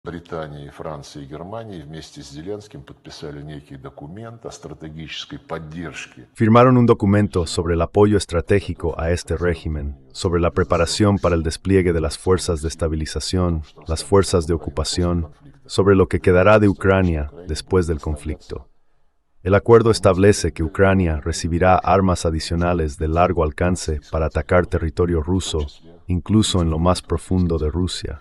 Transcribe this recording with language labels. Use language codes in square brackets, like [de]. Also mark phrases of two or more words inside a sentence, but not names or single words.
[ru] Британия, Франция и Германия вместе с Зеленским подписали некий документ о стратегической поддержке. [es] Firmaron un documento sobre el apoyo estratégico a este régimen, sobre la preparación para el despliegue de las fuerzas de estabilización, las fuerzas de ocupación, sobre lo que quedará de Ucrania después del conflicto. El acuerdo establece que Ucrania recibirá armas adicionales de largo alcance para atacar territorio ruso, incluso en lo más profundo de Rusia.